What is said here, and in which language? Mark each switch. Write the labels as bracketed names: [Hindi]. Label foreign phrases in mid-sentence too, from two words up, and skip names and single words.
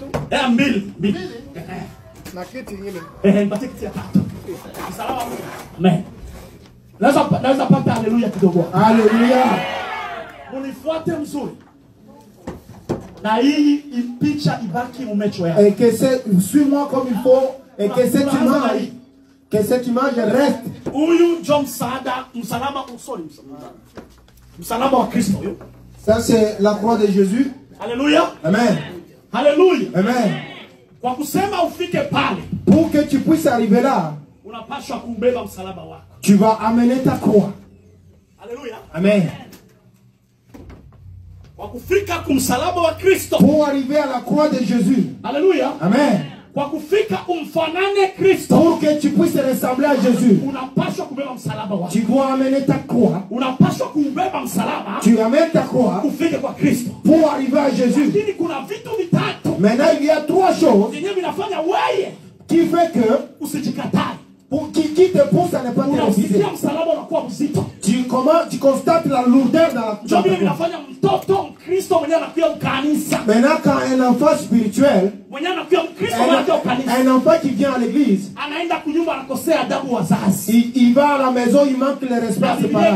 [Swahili] Mbili. Na kiti nyingine. Mpatie kiti ya tatu. Msalaba. Amen. Naweza pata haleluya kidogo. Haleluya. Unifuate mzuri. Na hii picha ibaki umecho yako. [French] Et que suis-moi comme il faut et que cette image reste. [Swahili] Huyu John msalaba usoni msalaba wa Kristo. [French] Ça c'est la croix de Jésus. Alléluia. Amen. Alléluia. Amen. [Swahili] Kwa kusema ufike pale, [French] pour que tu puisses arriver là, [Swahili] unapaswa kubeba msalaba wako. [French] Tu vas amener ta croix. Alléluia. Amen. [Swahili] Kwa kufika kumsalaba wa Kristo. [French] Pour arriver à la croix de Jésus. Alléluia. Amen. [Swahili] Kwa kufika umfanane Kristo. [French] Pour que tu puisses ressembler à Jésus. [Swahili] Unapaswa kubeba msalaba wako. [French] Tu dois amener ta croix. [Swahili] Unapaswa kubeba msalaba. [French] Tu amènes ta croix. [Swahili] Ufike kwa Kristo. [French] Pour arriver à Jésus. [Swahili] Lakini kuna vitu vitatu. [French] Maintenant il y a trois choses. [Swahili] Zenye vinafanya wewe [French] qui fait que [Swahili] usijikatae. [French] Qui te pousse à ne pas te refuser. Tu constates la lourdeur dans la Maintenant, quand un enfant spirituel, un enfant qui vient à l'église, il va à la maison, il manque le respect à ses parents.